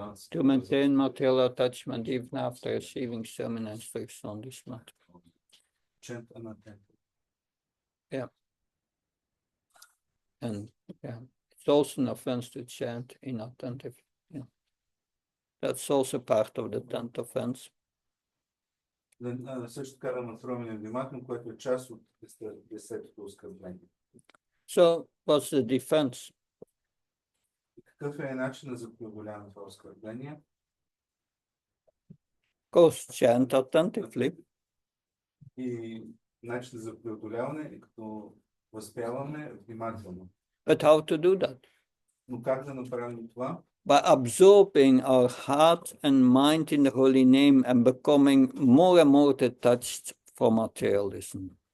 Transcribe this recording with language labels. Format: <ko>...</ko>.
<en>To maintain material attachment even after receiving sermon instruction on this matter. Chant and attend. Yeah. And yeah, it's also an offense to chant inattentive. Yeah. That's also part of the 10th offense.</en> <bg>Също така да настроим невнимателно, което е част от 10-то оскърбление.</bg> <en>So, what's the defense?</en> <bg>Какъв е начинът за преодоляване на това оскърбление?</bg> <en>Goes chant attentively.</en> <bg>И начинът за преодоляване е като възпяваме внимателно.</bg> <en>But how to do that?</en> <bg>Но как да направим това?</bg> <en>By absorbing our heart and mind in the holy name and becoming more and more detached from materialism.</en>